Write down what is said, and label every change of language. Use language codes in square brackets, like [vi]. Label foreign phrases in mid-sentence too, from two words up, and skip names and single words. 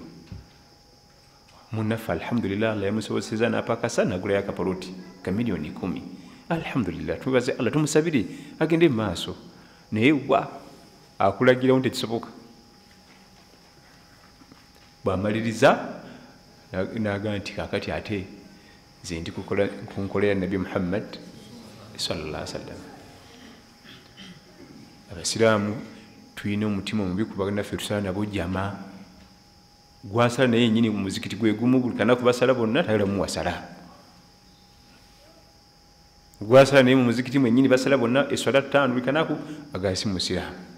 [lg] Munnaffe alhamdulillah Allah yamusobozeseza n'apakasa n'agulayo akapoloti ka miliyoni 10. Alhamdulillah tubaze Allah tumusabire agende maaso naye wa akulagirawo nti kisoboka. Bwamaliriza n'agamba nti kaakati ate nze ndi kunkolera Nabi Muhammad [ar] صلى الله عليه وسلم. [lg] Abasiraamu tulina omutima omubi kuba naffe tusala nabo jama gwasala naye nyini mu muzikiti gwe gumu buli kanaku basala bonna tayagala muwasala. Gwasala naye mu muzikiti mwennyini basala bonna eswala 5 buli kanaku agasi musiraamu.